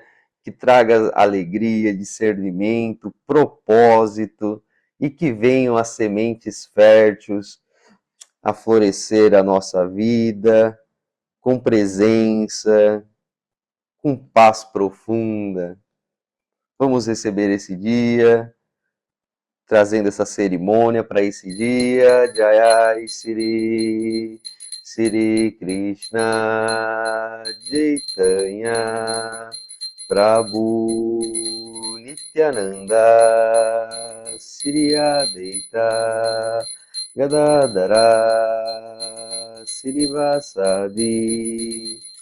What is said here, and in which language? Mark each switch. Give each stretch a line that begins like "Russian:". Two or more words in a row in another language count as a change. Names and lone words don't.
Portuguese: Que traga alegria, discernimento, propósito, e que venham as sementes férteis a florescer a nossa vida, com presença, com paz profunda. Vamos receber esse dia, trazendo essa cerimônia para esse dia. Jai Sri, Sri Krishna Chaitanya Prabhu Nityananda Sri Advaita Gadadara Srivasadi